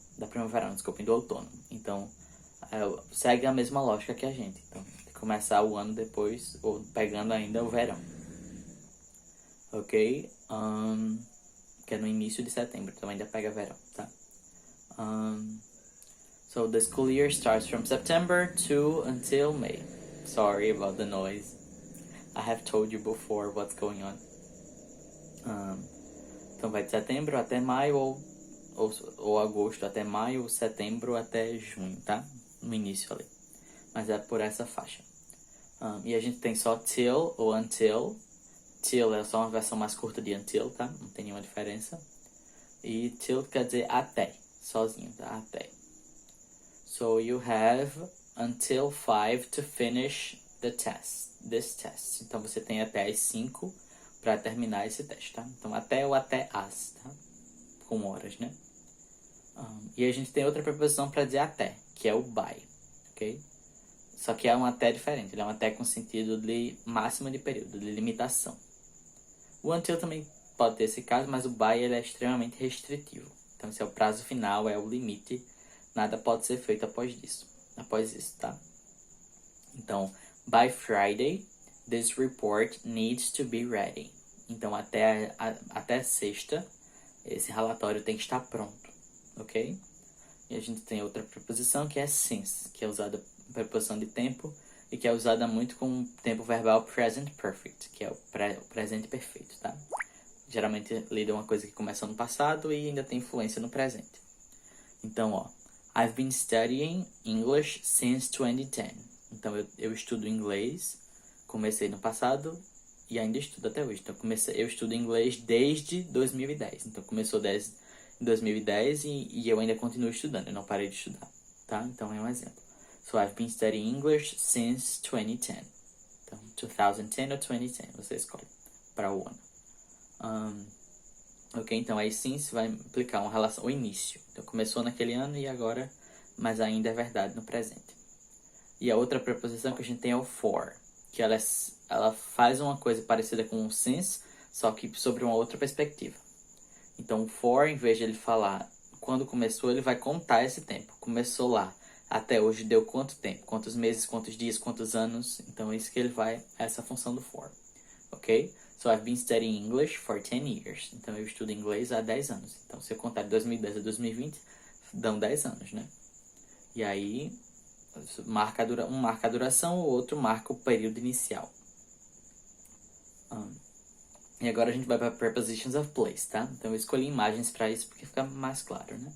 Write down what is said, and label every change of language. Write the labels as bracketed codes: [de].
[pt] Da primavera, não, desculpem, do outono. Então, segue a mesma lógica que a gente. Então, começar o ano depois, ou pegando ainda o verão. Ok? Que é no início de setembro. Então, ainda pega verão, tá? [en] So the school year starts from September to until May. Sorry about the noise. I have told you before what's going on. [pt] Então vai de setembro até maio, ou agosto até maio, ou setembro até junho, tá? No início ali. Mas é por essa faixa. E a gente tem só till ou until. Till é só uma versão mais curta de until, tá? Não tem nenhuma diferença. E till quer dizer até, sozinho, tá? Até. [en] So you have until 5 to finish this test. [pt] Então você tem até as 5 para terminar esse teste, tá? Então até ou até as, tá? Com horas, né? E a gente tem outra preposição para dizer até, que é o by, ok? Só que é um até diferente, ele é um até com sentido de máximo de período, de limitação. O until também pode ter esse caso, mas o by ele é extremamente restritivo. Então esse é o prazo final, é o limite. Nada pode ser feito após isso, tá? [en] Então, by Friday, this report needs to be ready. [pt] Então, até sexta, esse relatório tem que estar pronto, ok? E a gente tem outra preposição que é since, que é usada preposição de tempo e que é usada muito com o tempo verbal present perfect, que é o presente perfeito, tá? Geralmente lida uma coisa que começou no passado e ainda tem influência no presente. [en] Então, ó, I've been studying English since 2010. [pt] Então, eu estudo inglês, comecei no passado e ainda estudo até hoje. Então, eu estudo inglês desde 2010. Então, começou desde 2010 e eu ainda continuo estudando, eu não parei de estudar, tá? Então, é um exemplo. [en] So, I've been studying English since 2010. [pt] Então, 2010 ou 2010, você escolhe para o ano. Ok, então aí sim se vai implicar uma relação, o início. Então começou naquele ano e agora, mas ainda é verdade no presente. E a outra preposição que a gente tem é o for, que ela faz uma coisa parecida com o since, só que sobre uma outra perspectiva. Então o for, em vez de ele falar quando começou, ele vai contar esse tempo. Começou lá, até hoje deu quanto tempo? Quantos meses, quantos dias, quantos anos? Então é isso que ele vai, essa função do for. Ok? [en] So, I've been studying English for 10 years. [pt] Então, eu estudo inglês há 10 anos. Então, se eu contar de 2010 a 2020, dão 10 anos, né? E aí, um marca a duração, o outro marca o período inicial. E agora a gente vai para Prepositions of Place, tá? Então, eu escolhi imagens para isso porque fica mais claro, né?